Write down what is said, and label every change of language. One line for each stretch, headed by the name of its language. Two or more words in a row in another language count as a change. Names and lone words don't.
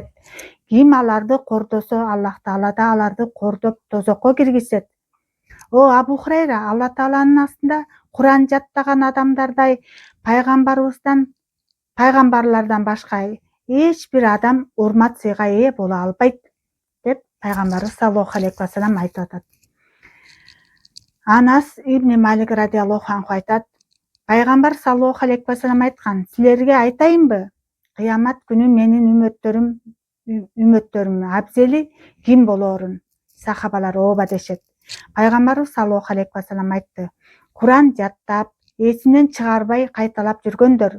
Kyrgyz: Ким аларды кордосо, Аллах Таала да аларды кордоп тозокко киргизет. О Абу Хурайра, Алла Тааланын астында Куран жаттаган адамдардай пайгамбарлардан башка эч бир адам урмат сыйга ээ боло албайт, деп пайгамбарыбыз
Arabic: صلى الله عليه وسلم
Kyrgyz: айтып атат. Анас ибн Малик
Arabic: رضي الله عنه
Kyrgyz: айтат: пайгамбар
Arabic: صلى الله عليه وسلم
Kyrgyz: айткан: силерге айтайынбы, кыямат күнү менин үммөттөрүм абзели ким болоорун? Сахабалар ооба дешет. Пайгамбарыбыз
Arabic: صلى الله عليه وسلم
Kyrgyz: айтты: Куран жаттап, эсинен чыгарбай кайталап жүргөндөр.